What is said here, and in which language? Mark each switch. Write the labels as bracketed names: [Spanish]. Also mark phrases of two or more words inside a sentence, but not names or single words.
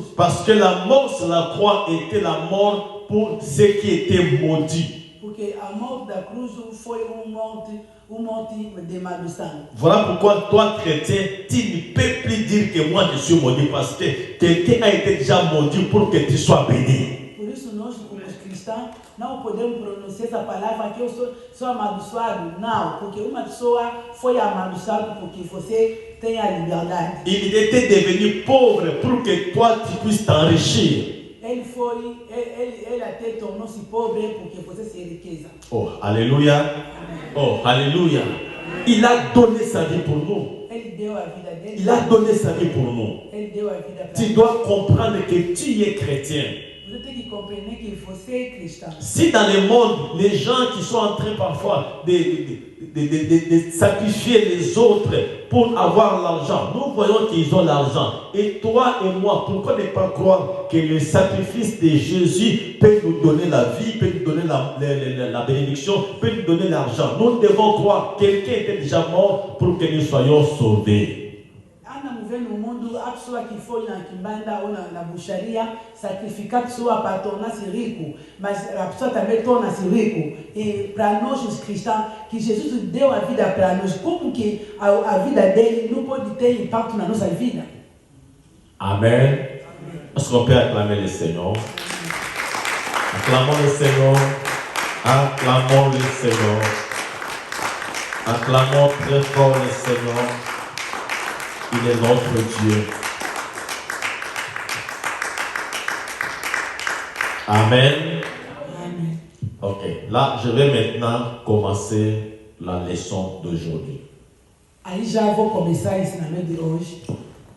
[French] Parce que la mort sur la croix était la mort pour ceux qui étaient maudits. [Portuguese] Porque a morte da cruz foi morte de maldição. [French] Voilà pourquoi toi, chrétien, tu ne peux plus dire que moi je suis maudit parce que quelqu'un a été déjà maudit pour que tu sois béni. [Portuguese] Por isso nós, como cristãos, não podemos pronunciar essa palavra que eu sou amaldiçoado. Não, porque uma pessoa foi amaldiçoada porque você tem a liberdade. [French] Il était devenu pauvre pour que toi tu puisses t'enrichir. [Portuguese] Ele até tornou-se pobre porque você se riqueza. [French] Oh, alléluia. Oh, alléluia. Il a donné sa vie pour nous. [Portuguese] Ele deu a vida dele. [French] Il a donné sa vie pour nous. [Portuguese] Ele deu a vida para [French] Tu dois comprendre que tu es chrétien. [Portuguese] Você tem que compreender que você é cristão. [French] Si dans le monde, les gens qui sont en train parfois de sacrifier les autres pour avoir l'argent, nous voyons qu'ils ont l'argent. Et toi et moi, pourquoi ne pas croire que le sacrifice de Jésus peut nous donner la vie, peut nous donner la bénédiction, peut nous donner l'argent. Nous devons croire que quelqu'un était déjà mort pour que nous soyons sauvés. [Portuguese] Ana vê no mundo, a pessoa que foi na quimbanda ou na bucharia sacrificar a pessoa para tornar-se rico, mas a pessoa também torna-se rico. E para nós os cristãos, que Jesus deu a vida para nós, como que a vida dele não pode ter impacto na nossa vida? Amen. [French] Est-ce qu'on peut acclamer le Seigneur? Acclamons le Seigneur. Acclamons le Seigneur. Acclamons très fort le Seigneur. Il est notre Dieu. Amen. Amen. Ok, là, je vais maintenant commencer la leçon d'aujourd'hui. [Portuguese] Aí já vou começar o ensinamento de hoje.